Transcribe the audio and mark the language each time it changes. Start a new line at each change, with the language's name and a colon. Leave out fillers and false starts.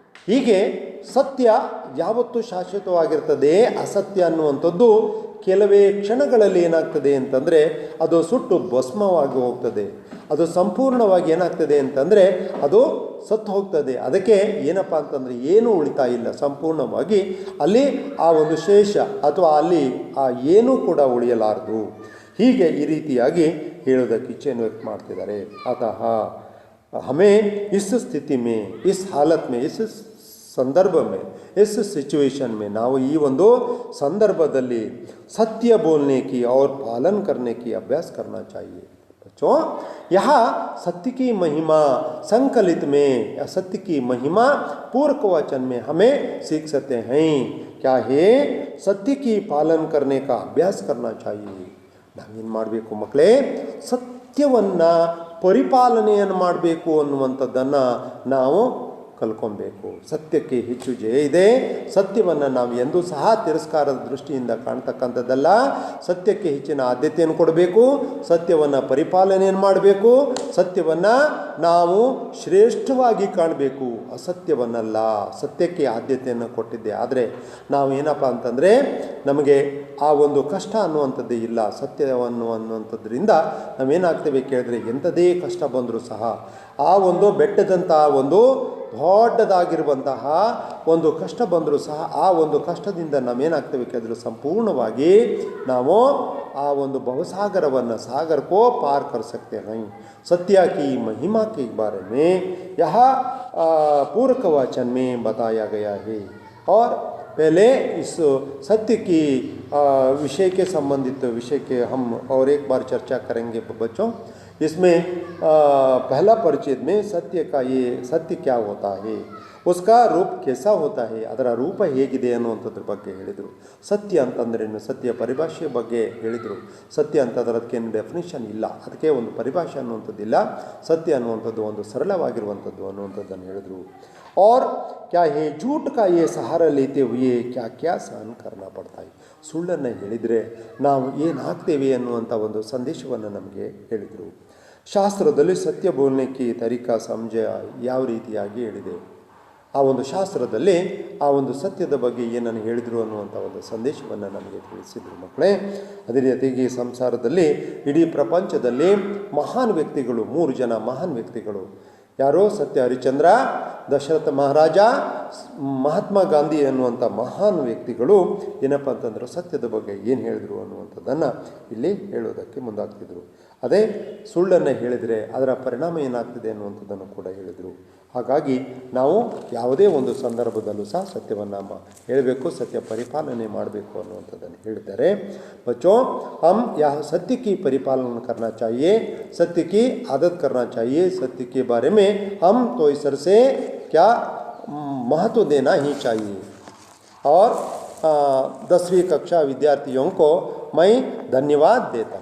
Kannada: ಹೀಗೆ ಸತ್ಯ ಯಾವತ್ತೂ ಶಾಶ್ವತವಾಗಿರ್ತದೆ, ಅಸತ್ಯ ಅನ್ನುವಂಥದ್ದು ಕೆಲವೇ ಕ್ಷಣಗಳಲ್ಲಿ ಏನಾಗ್ತದೆ ಅಂತಂದರೆ ಅದು ಸುಟ್ಟು ಭಸ್ಮವಾಗಿ ಹೋಗ್ತದೆ, ಅದು ಸಂಪೂರ್ಣವಾಗಿ ಏನಾಗ್ತದೆ ಅಂತಂದರೆ ಅದು ಸತ್ತು ಹೋಗ್ತದೆ। ಅದಕ್ಕೆ ಏನಪ್ಪ ಅಂತಂದರೆ ಏನೂ ಉಳಿತಾ ಇಲ್ಲ, ಸಂಪೂರ್ಣವಾಗಿ ಅಲ್ಲಿ ಆ ಒಂದು ಶೇಷ ಅಥವಾ ಅಲ್ಲಿ ಆ ಏನೂ ಕೂಡ ಉಳಿಯಲಾರದು। ಹೀಗೆ ಈ ರೀತಿಯಾಗಿ ಹೇಳೋದಕ್ಕೆ ಇಚ್ಛೆಯನ್ನು ವ್ಯಕ್ತ ಮಾಡ್ತಿದ್ದಾರೆ।
Hindi: ಅತಃ हमें इस स्थिति में, इस हालत में, इस संदर्भ में, इस सिचुएशन में
Kannada: ನಾವು ಈ ಒಂದು ಸಂದರ್ಭದಲ್ಲಿ
Hindi: सत्य बोलने की और पालन करने की अभ्यास करना चाहिए। बच्चों, यहाँ सत्य की महिमा संकलित में, सत्य की महिमा पूर्व वचन में हमें सीख सकते हैं। क्या है? सत्य की पालन करने का अभ्यास करना चाहिए।
Kannada: ನಾವೇನು ಮಾಡಬೇಕು ಮಕ್ಕಳೇ? ಸತ್ಯವನ್ನು ಪರಿಪಾಲನೆಯನ್ನು ಮಾಡಬೇಕು ಅನ್ನುವಂಥದ್ದನ್ನು ನಾವು ಕಲ್ಕೊಬೇಕು. ಸತ್ಯಕ್ಕೆ ಹೆಚ್ಚು ಜಯ ಇದೆ. ಸತ್ಯವನ್ನು ನಾವು ಎಂದೂ ಸಹ ತಿರಸ್ಕಾರದ ದೃಷ್ಟಿಯಿಂದ ಕಾಣ್ತಕ್ಕಂಥದ್ದಲ್ಲ. ಸತ್ಯಕ್ಕೆ ಹೆಚ್ಚಿನ ಆದ್ಯತೆಯನ್ನು ಕೊಡಬೇಕು. ಸತ್ಯವನ್ನು ಪರಿಪಾಲನೆಯನ್ನು ಮಾಡಬೇಕು. ಸತ್ಯವನ್ನು ನಾವು ಶ್ರೇಷ್ಠವಾಗಿ ಕಾಣಬೇಕು, ಅಸತ್ಯವನ್ನಲ್ಲ. ಸತ್ಯಕ್ಕೆ ಆದ್ಯತೆಯನ್ನು ಕೊಟ್ಟಿದ್ದೆ. ಆದರೆ ನಾವು ಏನಪ್ಪ ಅಂತಂದರೆ ನಮಗೆ ಆ ಒಂದು ಕಷ್ಟ ಅನ್ನುವಂಥದ್ದೇ ಇಲ್ಲ. ಅನ್ನುವಂಥದ್ರಿಂದ ನಾವೇನಾಗ್ತೇವೆ ಕೇಳಿದ್ರೆ ಎಂಥದೇ ಕಷ್ಟ ಬಂದರೂ ಸಹ ಆ ಒಂದು ಬೆಟ್ಟದಂತಹ ಒಂದು ದೊಡ್ಡದಾಗಿರುವಂತಹ ಒಂದು ಕಷ್ಟ ಬಂದರೂ ಸಹ ಆ ಒಂದು ಕಷ್ಟದಿಂದ ನಾವೇನಾಗ್ತೇವೆ ಕೇಳಿದ್ರು ಸಂಪೂರ್ಣವಾಗಿ ನಾವು ಆ ಒಂದು ಭವಸಾಗರವನ್ನು
Hindi: ಸಾगर को पार कर सकते हैं. सत्य की महिमा के बारे में यह पूरक वचन में बताया गया है. और पहले इस सत्य की विषय के संबंधित विषय के हम और एक बार चर्चा करेंगे बच्चों. इसमें पहला परिचय में सत्य क्या होता है, उसका रूप कैसा होता है,
Kannada: ಅದರ ರೂಪ ಹೇಗಿದೆ ಅನ್ನುವಂಥದ್ರ ಬಗ್ಗೆ ಹೇಳಿದರು. ಸತ್ಯ ಅಂತಂದ್ರೇನು, ಸತ್ಯ ಪರಿಭಾಷೆಯ ಬಗ್ಗೆ ಹೇಳಿದರು. ಸತ್ಯ ಅಂತಂದ್ರೆ ಅದಕ್ಕೇನು ಡೆಫಿನಿಷನ್ ಇಲ್ಲ, ಅದಕ್ಕೆ ಒಂದು ಪರಿಭಾಷೆ ಅನ್ನುವಂಥದ್ದಿಲ್ಲ. ಸತ್ಯ ಅನ್ನುವಂಥದ್ದು ಒಂದು ಸರಳವಾಗಿರುವಂಥದ್ದು ಅನ್ನುವಂಥದ್ದನ್ನು ಹೇಳಿದರು.
Hindi: और क्या है झूठ का ये सहारा लेते हुए क्या क्या सहन करना पड़ता है.
Kannada: ಸುಳ್ಳನ್ನು ಹೇಳಿದರೆ ನಾವು ಏನಾಗ್ತೇವೆ ಅನ್ನುವಂಥ ಒಂದು ಸಂದೇಶವನ್ನು ನಮಗೆ ಹೇಳಿದರು. ಶಾಸ್ತ್ರದಲ್ಲಿ ಸತ್ಯ ಬೋಲ್ನೆಕ್ಕೆ ತರೀಕಾ ಸಂಜ ಯಾವ ರೀತಿಯಾಗಿ ಹೇಳಿದೆ, ಆ ಒಂದು ಶಾಸ್ತ್ರದಲ್ಲಿ ಆ ಒಂದು ಸತ್ಯದ ಬಗ್ಗೆ ಏನನ್ನು ಹೇಳಿದರು ಅನ್ನುವಂಥ ಒಂದು ಸಂದೇಶವನ್ನು ನಮಗೆ ತಿಳಿಸಿದರು ಮಕ್ಕಳೇ. ಅದೇ ರೀತಿಯಾಗಿ ಸಂಸಾರದಲ್ಲಿ ಇಡೀ ಪ್ರಪಂಚದಲ್ಲಿ ಮಹಾನ್ ವ್ಯಕ್ತಿಗಳು, 3 ಜನ ಮಹಾನ್ ವ್ಯಕ್ತಿಗಳು ಯಾರೋ, ಸತ್ಯ ಹರಿಶ್ಚಂದ್ರ, ದಶರಥ ಮಹಾರಾಜ, ಮಹಾತ್ಮ ಗಾಂಧಿ ಅನ್ನುವಂಥ ಮಹಾನ್ ವ್ಯಕ್ತಿಗಳು ಏನಪ್ಪ ಅಂತಂದ್ರೆ ಸತ್ಯದ ಬಗ್ಗೆ ಏನು ಹೇಳಿದರು ಅನ್ನುವಂಥದ್ದನ್ನು ಇಲ್ಲಿ ಹೇಳೋದಕ್ಕೆ ಮುಂದಾಗ್ತಿದ್ರು. ಅದೇ ಸುಳ್ಳನ್ನು ಹೇಳಿದರೆ ಅದರ ಪರಿಣಾಮ ಏನಾಗ್ತಿದೆ ಅನ್ನುವಂಥದ್ದನ್ನು ಕೂಡ ಹೇಳಿದರು. ಹಾಗಾಗಿ ನಾವು ಯಾವುದೇ ಒಂದು ಸಂದರ್ಭದಲ್ಲೂ ಸಹ ಸತ್ಯವನ್ನು ಹೇಳಬೇಕು, ಸತ್ಯ ಪರಿಪಾಲನೆ ಮಾಡಬೇಕು ಅನ್ನುವಂಥದ್ದನ್ನು ಹೇಳಿದ್ದಾರೆ.
Hindi: बच्चों हम यह सत्य की परिपालन करना चाहिए, सत्य की आदत करना चाहिए. सत्य के बारे में हम तो ईश्वर से क्या महत्व देना ही चाहिए. और 10वीं कक्षा विद्यार्थियों को मैं धन्यवाद देता हूँ.